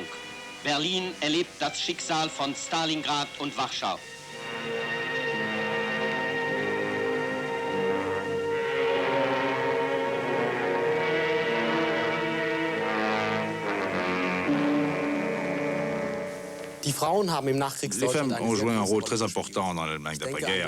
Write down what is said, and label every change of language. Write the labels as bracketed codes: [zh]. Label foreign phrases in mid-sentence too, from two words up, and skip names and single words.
[de] Berlin erlebt das Schicksal von Stalingrad und Warschau. [fr] Les femmes ont joué un rôle très important dans l'Allemagne d'après-guerre.